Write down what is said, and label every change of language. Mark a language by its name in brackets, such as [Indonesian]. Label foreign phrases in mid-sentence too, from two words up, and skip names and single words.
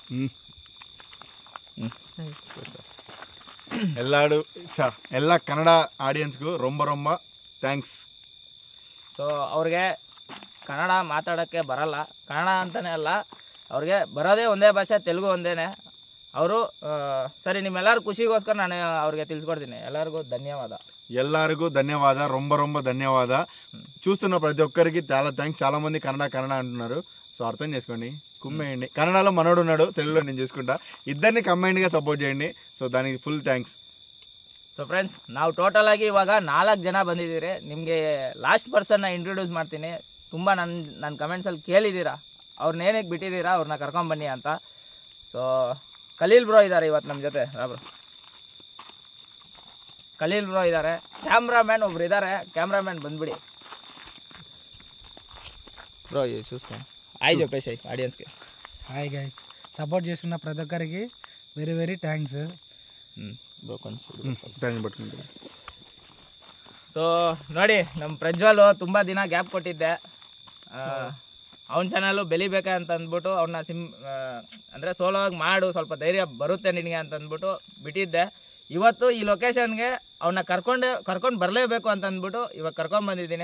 [Kannada] ಎಲ್ಲ ಕನ್ನಡ ಆಡಿಯನ್ಸ್ಗೂ ರೊಂಬ ಥ್ಯಾಂಕ್ಸ್. ಸೊ ಅವ್ರಿಗೆ ಕನ್ನಡ ಮಾತಾಡೋಕ್ಕೆ ಬರಲ್ಲ, ಕನ್ನಡ ಅಂತಲೇ ಅಲ್ಲ, ಅವ್ರಿಗೆ ಬರೋದೇ ಒಂದೇ ಭಾಷೆ, ತೆಲುಗು ಒಂದೇ. ಅವರು ಸರಿ, ನಿಮ್ಮೆಲ್ಲರ ಖುಷಿಗೋಸ್ಕರ ನಾನು ಅವ್ರಿಗೆ ತಿಳಿಸ್ಕೊಡ್ತೀನಿ. ಎಲ್ಲರಿಗೂ [Telugu] ధన్యవాద రొంబ ధన్యవాద. చూస్తున్న ప్రతి ఒక్కరికి చాలా థ్యాంక్స్. చాలా మంది కన్నడ అంటున్నారు. సో అర్థం చేసుకోండి, కుమ్మేయండి. కన్నడలో మనోడు ఉన్నాడు, తెలుగులో నేను చూసుకుంటా. ఇద్దరిని కంబైన్డ్గా సపోర్ట్ చేయండి. సో దానికి [English] full thanks. [Kannada] ಸೊ ಫ್ರೆಂಡ್ಸ್, ನಾವು ಟೋಟಲ್ ಆಗಿ ಇವಾಗ 4 ಜನ ಬಂದಿದ್ದೀರಿ. ನಿಮಗೆ [English] last personna [Kannada] ಇಂಟ್ರೊಡ್ಯೂಸ್ ಮಾಡ್ತೀನಿ. ತುಂಬ ನನ್ನ ಕಮೆಂಟ್ಸಲ್ಲಿ ಕೇಳಿದ್ದೀರಾ, ಅವ್ರನ್ನ ಏನಕ್ಕೆ ಬಿಟ್ಟಿದ್ದೀರಾ, ಅವ್ರನ್ನ ಕರ್ಕೊಂಬನ್ನಿ ಅಂತ. ಸೊ ಖಲೀಲ್ ಬ್ರೋ ಇದ್ದಾರೆ ಇವತ್ತು ನಮ್ಮ ಜೊತೆ. ఖలీల్ బ్రో ఇದ್ದಾರೆ. కెమెరామెన్ ಒಬ್ರು ಇದ್ದಾರೆ. [Telugu] కెమెరామెన్ ಬಂದ್ಬಿಡಿ బ్రో, చూసుకో. హాయ్ చెప్పేసి ఆడియన్స్కి. [English] hi guys, [Telugu] సపోర్ట్ చేస్తున్న ప్రతి ఒక్కరికి [English] very thanks [Telugu] బ్రో. [Kannada] కొంచెం ಸೊ ನೋಡಿ, ನಮ್ಮ ಪ್ರಜ್ವಲ್ ತುಂಬ ದಿನ ಗ್ಯಾಪ್ ಕೊಟ್ಟಿದ್ದೆ. ಅವನ ಚಾನಲ್ಲು ಬೆಳಿಬೇಕೆ ಅಂತ ಅಂದ್ಬಿಟ್ಟು ಅವನ್ನ ಅಂದರೆ ಸೋಲೋಗಿ ಮಾಡು, ಸ್ವಲ್ಪ ಧೈರ್ಯ ಬರುತ್ತೆ ನಿನಗೆ ಅಂತ ಅಂದ್ಬಿಟ್ಟು ಬಿಟ್ಟಿದ್ದೆ. ಇವತ್ತು ಈ ಲೊಕೇಶನ್ಗೆ ಅವನ್ನ ಕರ್ಕೊಂಡು ಬರಲೇಬೇಕು ಅಂತ ಅಂದ್ಬಿಟ್ಟು ಇವಾಗ ಕರ್ಕೊಂಡ್ಬಂದಿದ್ದೀನಿ.